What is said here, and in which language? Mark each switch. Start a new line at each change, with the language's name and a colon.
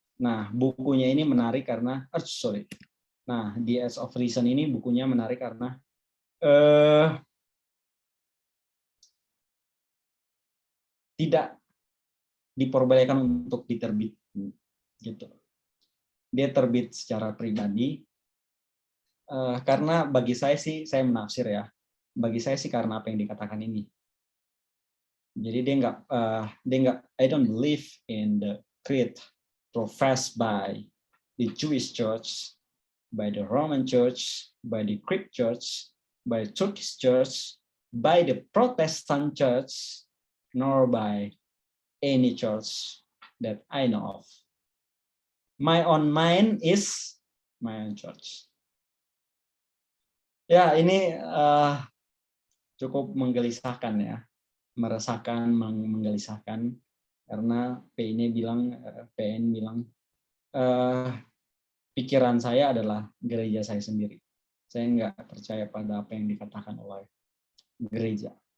Indonesian: Nah, bukunya ini menarik karena, Nah, The Edge of Reason ini bukunya menarik karena tidak diperbolehkan untuk diterbit, gitu. Dia terbit secara pribadi karena bagi saya sih, saya menafsir ya. Bagi saya sih karena apa yang dikatakan ini. Jadi dia nggak,
English: I don't believe in the creed professed by the Jewish Church, by the Roman Church, by the Greek Church, by the Turkish Church, by the Protestant Church, nor by any church that I know of. My own mind is my own church.
Indonesian: Ya, ini cukup menggelisahkan ya, meresahkan, menggelisahkan, karena PN bilang pikiran saya adalah gereja saya sendiri. Saya nggak percaya pada apa yang dikatakan oleh gereja.